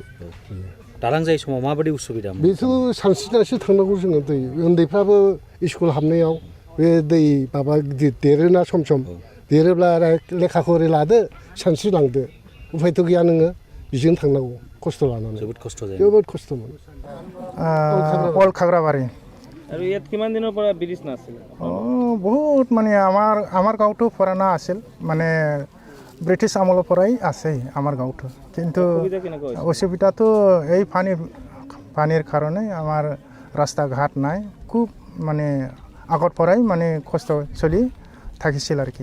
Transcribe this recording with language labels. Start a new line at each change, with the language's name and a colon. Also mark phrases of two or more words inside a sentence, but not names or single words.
Bodo: दालां जायै समाव माबायदि उसुबिदा? बेथ' सानस्रिनासो थांनांगौ जोङो दै उन्दैफ्राबो स्कुल हाबनायाव बे दै माबा गिदिर देरोना सम सम देरोब्ला लेखाखौ ओरै लादो सानस्रिलांदो उफायथ' गैया नोङो बिजों थांनांगौ खस्थ' लानानै। जोबोद खस्थ' जायो। जोबोद खस्थ'मोन।
Assamese: অল খাগ্ৰাবাৰী আৰু ইয়াত কিমান দিনৰ পৰা ব্ৰিজ নাছিল? বহুত মানে আমাৰ গাঁৱতো পুৰণা আছিল মানে ব্ৰিটিছ আমলৰ পৰাই আছে আমাৰ গাঁৱতো কিন্তু অসুবিধাটো এই পানীৰ কাৰণে আমাৰ ৰাস্তা ঘাট নাই খুব মানে আগৰ পৰাই মানে কষ্ট চলি থাকিছিল আৰু কি।